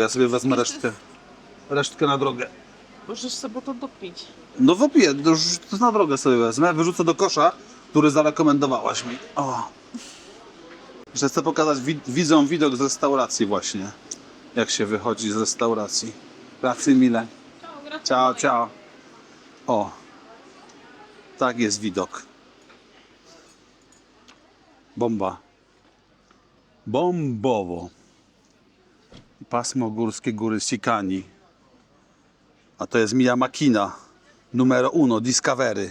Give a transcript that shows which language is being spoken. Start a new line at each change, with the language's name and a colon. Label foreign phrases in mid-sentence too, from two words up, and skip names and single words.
Polish: Ja sobie wezmę resztkę. Resztkę na drogę. Możesz sobie to dopić. No wypiję, już to na drogę sobie wezmę. Wyrzucę do kosza, który zarekomendowałaś mi. O. Że chcę pokazać widzom widok z restauracji właśnie. Jak się wychodzi z restauracji.
Italian: Grazie mille. Ciao, ciao.
Polish: O. Tak jest widok. Bomba. Bombowo. Pasmo górskie góry Sicani. A to jest
Italian: Mia Macchina.
Polish: Numero 1, Discovery.